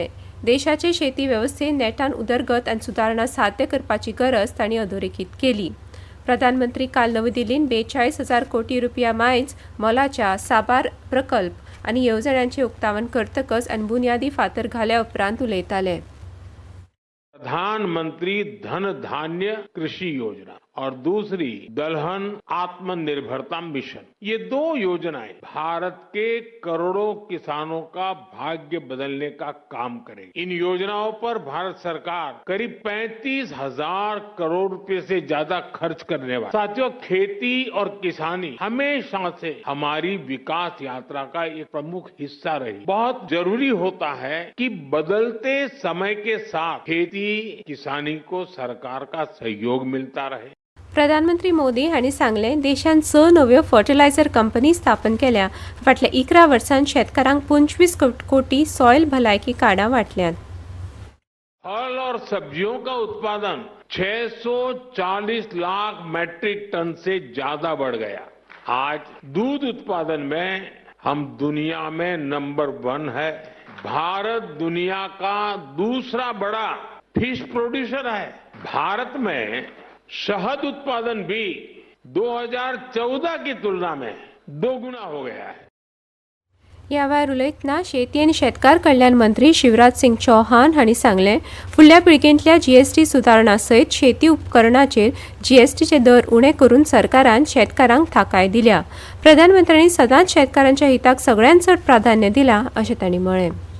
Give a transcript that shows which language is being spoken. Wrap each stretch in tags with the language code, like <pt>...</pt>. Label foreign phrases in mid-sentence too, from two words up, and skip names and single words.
<kok>देशाचे शेती वेवस्थेत नेटान उदरगत आनी सुदारणा साध्य करपाची गरज तांणी अधोरेखीत केली। प्रधानमंत्री काल नवी दिल्लीन 42,000 कोटी रुपया मायज मोलाच्या साबार प्रकल्प आनी येवजण्यांचें उक्तावण करतकच आनी बुन्यादी फातर घाल्या उपरांत उलयताले।</kok> <hi>प्रधानमंत्री धन धान्य कृषि योजना और दूसरी दलहन आत्मनिर्भरता मिशन, ये 2 योजनाएं भारत के करोड़ों किसानों का भाग्य बदलने का काम करेगी। इन योजनाओं पर भारत सरकार करीब 35,000 करोड़ रुपए से ज्यादा खर्च करने वाली। साथियों, खेती और किसानी हमेशा से हमारी विकास यात्रा का एक प्रमुख हिस्सा रही। बहुत जरूरी होता है कि बदलते समय के साथ खेती किसानी को सरकार का सहयोग मिलता रहे।</hi> <kok>प्रधानमंत्री मोदी हांणी सांगलें, देशांत 6 नव्यो फर्टिलायझर कंपनी स्थापन केल्या। फाटल्या 11 वर्सांत शेतकारांक 25 कोटी सॉयल भलायकी कार्डां वांटल्यात।</kok> <hi>फल और सब्जियों का उत्पादन 640 लाख मैट्रिक टन से ज्यादा बढ़ गया। आज दूध उत्पादन में हम दुनिया में नंबर 1 है। भारत दुनिया का दूसरा बड़ा फिश प्रोड्यूसर है। भारत में शहद उत्पादन भी 2014 की तुलना में 2 गुना हो गया है।</hi> <kok>ह्या वेळार उलयतना शेती आनी शेतकार कल्याण मंत्री शिवराज सिंग चौहान हांणी सांगलें, फुडल्या पिळगेंतल्या GST सुदारणा सयत शेती उपकरणाचेर GSTचे दर उणे करून सरकारान शेतकारांक थाकाय दिल्या। प्रधानमंत्र्यांनी सदांच शेतकारांच्या हिताक सगळ्यांत चड प्राधान्य दिलां अशें तांणी म्हळें।</kok>